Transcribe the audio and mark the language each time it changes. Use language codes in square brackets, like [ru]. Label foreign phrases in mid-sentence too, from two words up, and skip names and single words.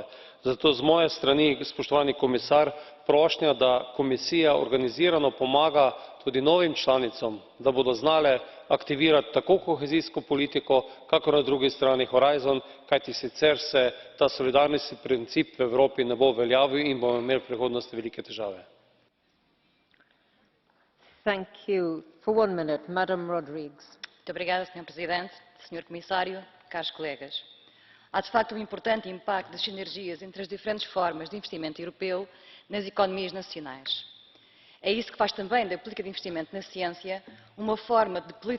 [sl] Zato z moje strani, spoštovani komisar, prošnja, da Komisija organizirano pomaga tudi novim članicam, da bodo znale aktivirati tako kohezijsko politiko kakor na drugi strani Horizon, kajti sicer se ta solidarnostni princip v Evropi ne bo uveljavil in bomo imeli v prihodnosti velike težave. [pt] Senhora Presidente, Senhor Comissário, caros colegas. Há de facto importante impacto das sinergias entre as diferentes formas de investimento europeu nas economias nacionais. É isso que faz também da política de investimento na ciência uma forma de política